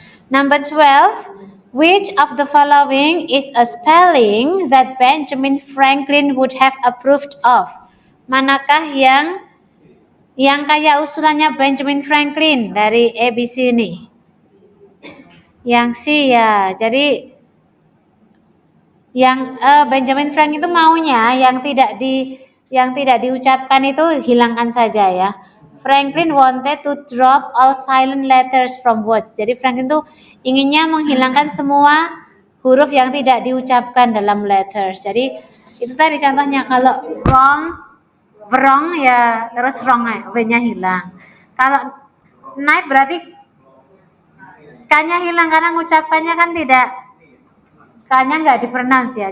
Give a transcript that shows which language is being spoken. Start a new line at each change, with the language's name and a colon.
English: Number 12, which of the following is a spelling that Benjamin Franklin would have approved of?
Indonesian: Manakah yang kayak usulannya Benjamin Franklin dari ABC ini? Yang C ya. Jadi yang Benjamin Franklin itu maunya yang tidak diucapkan itu hilangkan saja ya.
English: Franklin wanted to drop all silent letters from words.
Indonesian: Jadi Franklin itu inginnya menghilangkan semua huruf yang tidak diucapkan dalam letters. Jadi itu tadi contohnya, kalau wrong ya terus wrong ya, W-nya hilang. Kalau knife berarti K-nya hilang karena ngucapkannya kan tidak, K-nya nggak dipronounce ya.